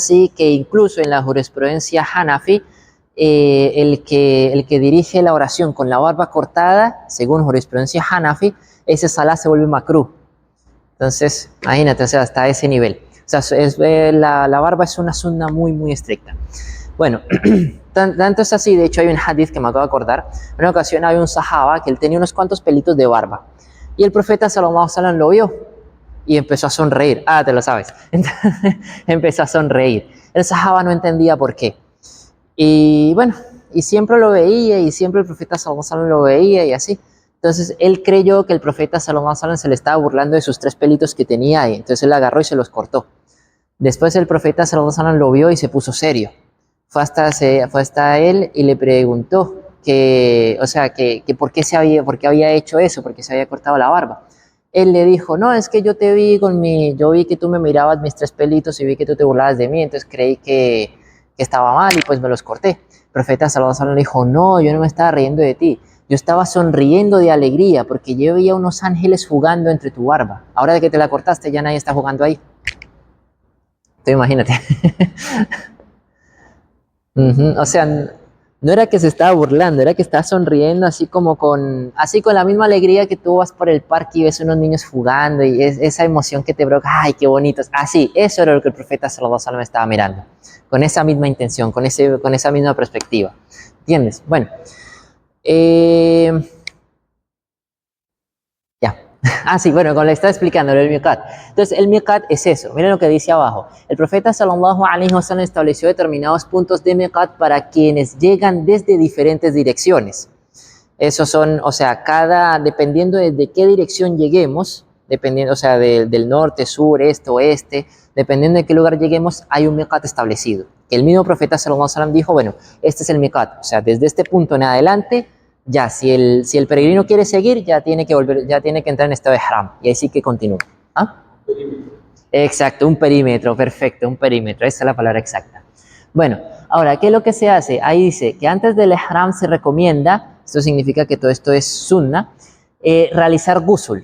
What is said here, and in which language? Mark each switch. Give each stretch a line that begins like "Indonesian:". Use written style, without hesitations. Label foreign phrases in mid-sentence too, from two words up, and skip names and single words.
Spanish: Tanto es así que incluso en la jurisprudencia Hanafi, el que dirige la oración con la barba cortada, según jurisprudencia Hanafi, ese salah se vuelve makruh. Entonces, imagínate, o sea, hasta ese nivel. O sea, la barba es una sunna muy, muy estricta. Bueno, tanto es así, de hecho hay un hadith que me acabo de acordar. En una ocasión había un sahaba que él tenía unos cuantos pelitos de barba. Y el profeta
Arabic: صلى الله عليه وسلم
Spanish: lo vio y empezó a sonreír. Ah, te lo sabes. Entonces, empezó a sonreír. El sahaba no entendía por qué. Y bueno, y siempre lo veía y siempre el profeta
Arabic: صلى الله عليه وسلم
Spanish: lo veía y así. Entonces él creyó que el profeta
Arabic: صلى الله عليه وسلم
Spanish: se le estaba burlando de sus 3 pelitos que tenía ahí. Entonces él agarró y se los cortó. Después el profeta
Arabic: صلى الله عليه وسلم
Spanish: lo vio y se puso serio. Fue hasta él y le preguntó que, o sea, que por qué había hecho eso, por qué se había cortado la barba. Él le dijo, no, es que yo te vi yo vi que tú me mirabas mis 3 pelitos y vi que tú te burlabas de mí, entonces creí que estaba mal y pues me los corté. El profeta
Arabic: صلى الله عليه وسلم
Spanish: le dijo, no, yo no me estaba riendo de ti, yo estaba sonriendo de alegría porque yo veía unos ángeles jugando entre tu barba. Ahora de que te la cortaste ya nadie está jugando ahí. Entonces imagínate. O sea, no era que se estaba burlando, era que estaba sonriendo así con la misma alegría que tú vas por el parque y ves unos niños jugando y esa emoción que te provoca, ay, qué bonitos. Así, eso era lo que el profeta
Arabic: صلى الله عليه وسلم
Spanish: estaba mirando, con esa misma intención, con esa misma perspectiva. ¿Entiendes? Bueno, ya. Sí, bueno, como le estaba explicando, el miqat. Entonces, el miqat es eso. Miren lo que dice abajo. El profeta
Arabic: صلى الله عليه وسلم
Spanish: estableció determinados puntos de miqat para quienes llegan desde diferentes direcciones. Esos son, o sea, dependiendo de qué dirección lleguemos, dependiendo, o sea, del norte, sur, este, oeste, dependiendo de qué lugar lleguemos, hay un miqat establecido. El mismo profeta
Arabic: صلى الله عليه وسلم
Spanish: dijo, bueno, este es el miqat. O sea, desde este punto en adelante, ya, si el peregrino quiere seguir, ya tiene que entrar en estado de ihram, y ahí sí que continúa. ¿Ah? Exacto, un perímetro, perfecto, un perímetro, esa es la palabra exacta. Bueno, ahora, ¿qué es lo que se hace? Ahí dice que antes del ihram se recomienda, esto significa que todo esto es sunna, realizar ghusl.